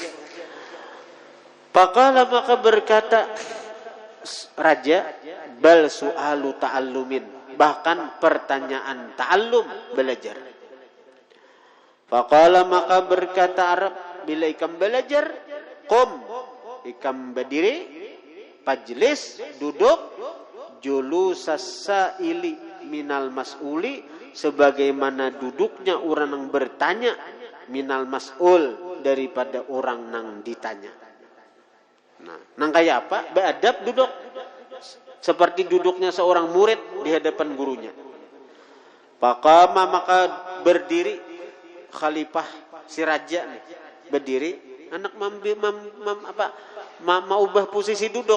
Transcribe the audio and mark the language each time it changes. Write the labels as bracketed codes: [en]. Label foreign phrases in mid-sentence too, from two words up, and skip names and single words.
[id] Faqala, maka berkata raja, [ar] bal su'alu ta'allumin, [id] bahkan pertanyaan ta'allum, belajar. [bjn] Faqala, maka berkata Arab, bila ikam belajar, qum, ikam berdiri, pajlis, duduk, [ar] julusas sa'ili minal mas'uli, [id] sebagaimana duduknya orang yang bertanya, [ar] minal mas'ul, [id] daripada orang yang ditanya. [bjn] Nah, nang kayak apa? [id] Beradab duduk seperti duduknya seorang murid di hadapan gurunya. Faqama, maka berdiri khalifah si raja nih, berdiri, anak mau ubah posisi duduk.